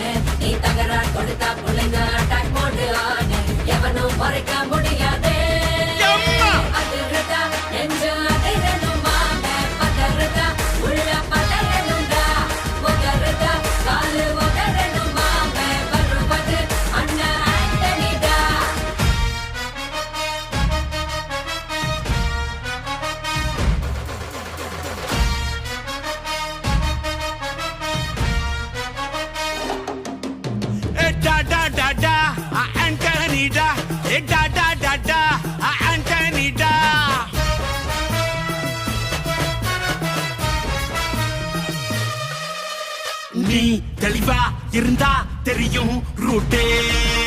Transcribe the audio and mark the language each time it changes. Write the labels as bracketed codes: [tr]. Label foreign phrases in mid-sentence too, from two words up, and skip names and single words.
[ta] நீ தகரா கொடுத்தா புள்ளைங்க [en] attack mode [ta] ஆனே எவனும் மறைக்க முடியாதே. அதிர்தா நெஞ்சு அதிரணுமாமே பதறதா உள்ள பதறணுண்டா ஒதறதா காலு ஒதறணுமாமே வருவது அண்ணன் ஆண்டனிடா. Da da da da, Antonida. Da da da da, Antonida. நீ தெளிவா இருந்தா தெரியும் ரூட்டே.